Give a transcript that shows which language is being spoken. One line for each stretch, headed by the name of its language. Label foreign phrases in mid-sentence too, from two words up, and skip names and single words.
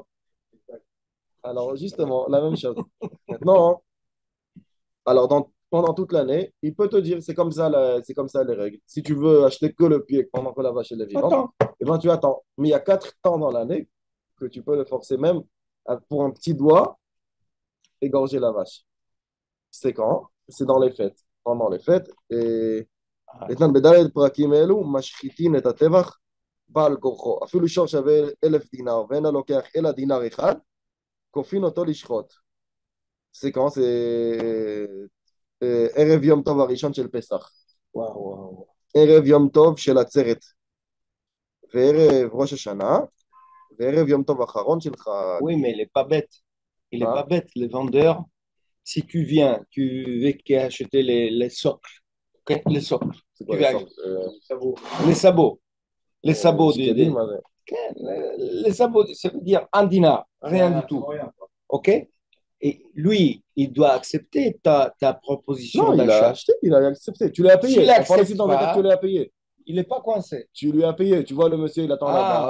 French: Alors, justement, la même chose. Maintenant, alors, pendant toute l'année, il peut te dire, c'est comme ça les règles. Si tu veux acheter que le pied pendant que la vache elle est vivante, Attends. eh ben, tu attends. Mais il y a 4 temps dans l'année que tu peux le forcer même pour un petit doigt égorger la vache. C'est quand? C'est dans les fêtes. Pendant les fêtes.
Hebrew: Et איתן, בדלת פרקים אלו משחיתים את הטבח בעל כורחו. אפילו שור שווה 1,000 דינר ואין הלוקח אלא דינר אחד, כופין אותו לשחוט.
French: C'est quand? C'est
Hebrew: ערב יום טוב הראשון של פסח.
French: Waouh.
Hebrew: ערב יום טוב של עצרת. וערב ראש השנה. וערב יום טוב האחרון של חג.
French: Oui, mais il n'est pas bête. Il n'est Ah. pas bête. Le vendeur, si tu viens, tu veux acheter les socles. Ok. Les socles. C'est quoi Tu les vas sortes Les sabots. Les sabots.
Hebrew: שקדים, מה זה?
French: Les sabots, ça veut dire un dinar. Rien du tout. OK? Et lui, il doit accepter ta proposition Non, il a d'achat. acheté, il a accepté. Tu l'as payé. S'il On parle accepte ici dans le cas pas, que tu l'as payé. Il n'est pas coincé. Tu lui as payé. Tu vois, le monsieur, il attend là-bas.